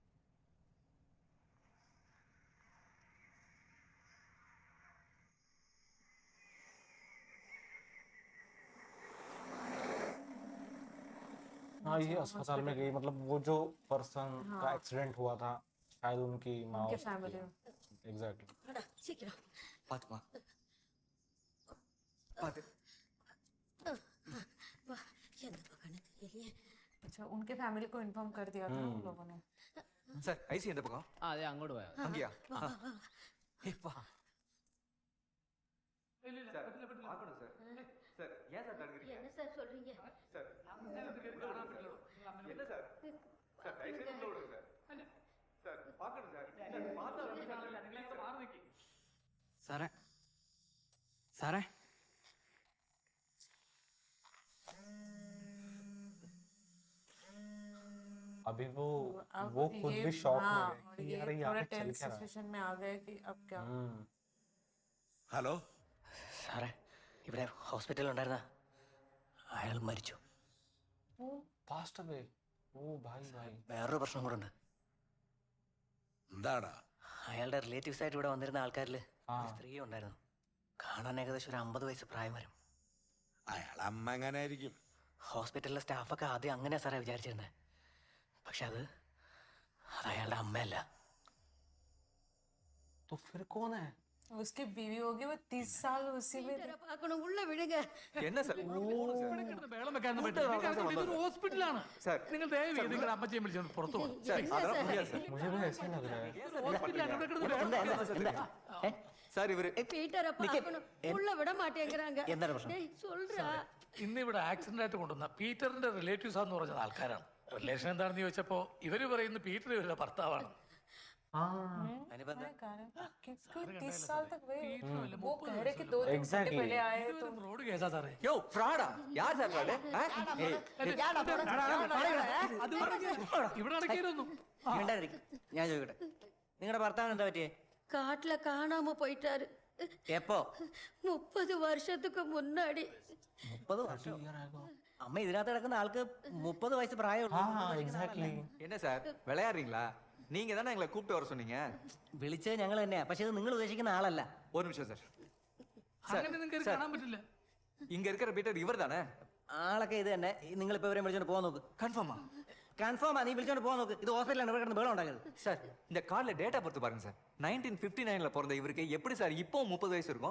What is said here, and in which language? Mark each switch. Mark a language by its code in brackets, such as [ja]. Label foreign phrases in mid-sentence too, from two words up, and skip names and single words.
[hi] हाँ, ये अच्छा, अस्पताल में हॉस्पिटल गई, में। मतलब वो जो पर्सन का हाँ, एक्सीडेंट हुआ था, शायद उनकी माँ उनके थी। फैमिली में। एग्जैक्टली। [ta] சீக்கிரம் பாத்துமா பாத்து வா எந்த பக்கம்னு தெரியலையே [hi] अच्छा, उनके फैमिली को इन्फॉर्म कर दिया था ना उन लोगों ने। [ta] சார் ஐசி எந்த பக்கம் [ml] അതെ അങ്ങോട്ട് പോയാ [ta] அங்கயா ஏய் வா சார் பார்க்கணும் சார் சார் ஏன் சார் தடுக்கிறீங்க என்ன சார் சொல்றீங்க சார் என்ன சார் சார் ஐசி உள்ள விடுங்க சார் சார் பார்க்கணும் சார் சார் பார்த்தா [ml] സാറേ സാറേ [hi] अभी वो अब खुद ये भी शॉक में हाँ, गए और कि ये यार यहाँ थोड़ा पे चल टेंस क्या रहा है। सिचुएशन में आ गए कि अब क्या। [ml] ഹലോ സാറേ ഇവിടെ ഹോസ്പിറ്റലിൽ ഉണ്ടായിരുന്ന അയാൾ മരിച്ചു. [en] passed away. [hi] ओ भाई भाई। [ml] വേറൊരു പ്രശ്നം കൂടെ ഉണ്ട്. എന്താടാ അയാളുടെ റിലേറ്റീവ്സ് ആയിട്ട് ഇവിടെ വന്നിരുന്ന ആൾക്കാരിൽ ആ. ഒരു സ്ത്രീ ഉണ്ടായിരുന്നു. കാണാൻ ഏകദേശം ഒരു 50 വയസ്സ് പ്രായം വരും. അയാൾ അമ്മ എങ്ങനെ ആയിരിക്കും? ഹോസ്പിറ്റലിലെ സ്റ്റാഫൊക്കെ ആദ്യം അങ്ങനെയാ സാറേ വിചാരിച്ചിരുന്നത്. പക്ഷെ അത് അയാളുടെ അമ്മയല്ല. [hi] तो फिर कौन है? उसकी बीवी होगी, वो 30 साल उसी में थी। [ta] பார்க்கணும் உள்ள விடுங்க என்ன சார் [ml] ബഹളം വെക്കാനൊന്നും പറ്റില്ല. നിങ്ങൾക്ക് അറിയില്ല, ഇതൊരു ഹോസ്പിറ്റലാണ്. സാർ നിങ്ങൾ ദയവ് ചെയ്ത് നിങ്ങളുടെ അമ്മച്ചിയെ വിളിച്ചോണ്ട് പുറത്തു പോകും. [ta] சார் அதெல்லாம் முடியாது சார் [hi] मुझे भी ऐसा लग रहा है। [ml] ഹോസ്പിറ്റലാണ് ഇവിടെ കിടന്ന് ബഹളം. [ta] சார் இவரு பீட்டரை பார்க்கணும் உள்ள விட மாட்டேங்கிறாங்க [ml] എന്താണ് പ്രശ്നം? [ta] டேய் சொல்றா [ml] ഇന്ന് ഇവിടെ ആക്സിഡന്റ് ആയിട്ട് കൊണ്ടുവന്ന പീറ്ററിന്റെ റിലേറ്റീവ്സ് ആണെന്ന് പറഞ്ഞ ആൾക്കാരാണ്. റിലേഷൻ എന്താണെന്ന് ചോദിച്ചപ്പോ ഇവര് പറയുന്ന പീറ്റർ ഇവരുടെ ഭർത്താവാണ്. അതിനിപ്പോ എന്താ? [hi] क्योंकि 30 साल तक वो कह रहे कि 2 दिन [en] Exactly. [hi] पहले आए तो [ml] റോഡ് കേസാ സാറേ. [ta] யோ ஃப்ராடா யார் சார் ஃப்ராடு [ml] അത് ഇവിടെ അടക്കിയിരുന്നു. മിണ്ടാതിരിക്ക്. ഞാൻ ചോദിക്കട്ടെ, നിങ്ങളുടെ ഭർത്താവിന് എന്താ പറ്റിയേ? [ta] காட்டுல காணாம போயிட்டாரு [ml] എപ്പോ? [ta] 30 வருஷத்துக்கு முன்னாடி [ml] 30 വർഷം. അമ്മ ഇതിനകത്ത് കിടക്കുന്ന ആൾക്ക് 30 വയസ്സ് പ്രായമുള്ളൂ. [hi] हाँ एग्जैक्टली। [ta] என்ன சார் விளையாடுறீங்களா நீங்க தானே எங்களை கூப்பிட்டு வர சொன்னீங்க [ml] വിളിച്ചത് ഞങ്ങൾ തന്നെയാ, പക്ഷെ ഇത് നിങ്ങൾ ഉദ്ദേശിക്കുന്ന ആളല്ല. [ta] ஒரு நிமிஷம் சார் [ml] അങ്ങനെ നിങ്ങൾക്ക് കാണാൻ പറ്റില്ല. [ta] இங்க இருக்கிற பீட்டர் இவர் தானே [ml] ആളൊക്കെ ഇത് തന്നെ. നിങ്ങളിപ്പോ ഇവരെ വിളിച്ചോണ്ട് പോകാൻ നോക്ക്. [ta] கன்ஃபார்மா [ml] കൺഫേം ആ, നീ വിളിച്ചോണ്ട് പോകാൻ നോക്ക്. ഇത് ഹോസ്പിറ്റലാണ്, ഇവിടെ കിടന്ന് ബഹളം ഉണ്ടാക്കരുത്. [ta] சார் இந்த கார்ல டேட்டா பொறுத்து பாருங்க சார் 1959ல பிறந்த இவருக்கு எப்படி சார் இப்போ 30 வயசு இருக்கும்